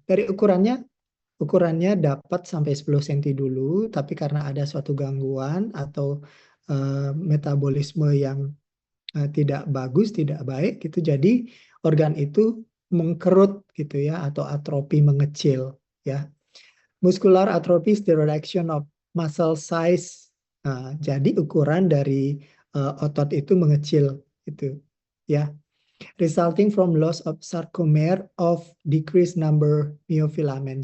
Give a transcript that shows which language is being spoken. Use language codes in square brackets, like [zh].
[id] Dari ukurannya dapat sampai 10 cm dulu, tapi karena ada suatu gangguan atau metabolisme yang tidak bagus, tidak baik gitu, jadi organ itu mengkerut gitu ya, atau atrofi, mengecil ya. [en] Muscular atrophy is the reduction of muscle size. [id] Nah, jadi ukuran dari otot itu mengecil gitu ya. [en] Resulting from loss of sarcomere of decreased number myofilament.